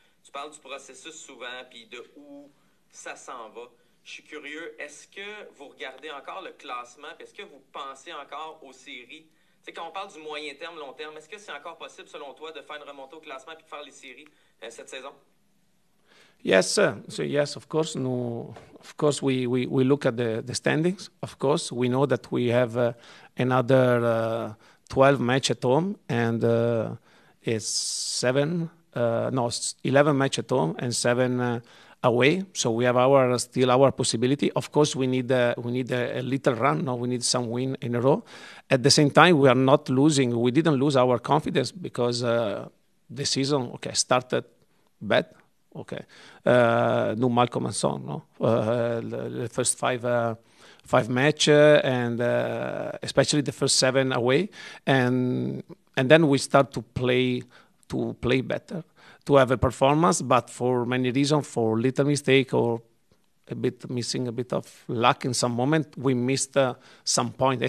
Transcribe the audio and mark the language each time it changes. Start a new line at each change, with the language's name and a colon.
French: Tu parles du processus souvent, puis de où ça s'en va. Je suis curieux, est-ce que vous regardez encore le classement, puis est-ce que vous pensez encore aux séries? Tu sais, quand on parle du moyen terme, long terme, est-ce que c'est encore possible, selon toi, de faire une remontée au classement puis de faire les séries cette saison?
English: Yes, sir. So yes, of course. No, of course, we look at the standings. Of course, we know that we have another 12 match at home, and it's 11 match at home and 7 away. So we have still our possibility. Of course, we need a little run. No, we need some win in a row. At the same time, we are not losing. We didn't lose our confidence because the season started bad. Okay,
French: nous mal commençons,
English: no? The first five match and especially the first 7 away, and then we start to play better, to have a performance, but for many reasons, for little mistake or missing a bit of luck in some moment, we missed some point.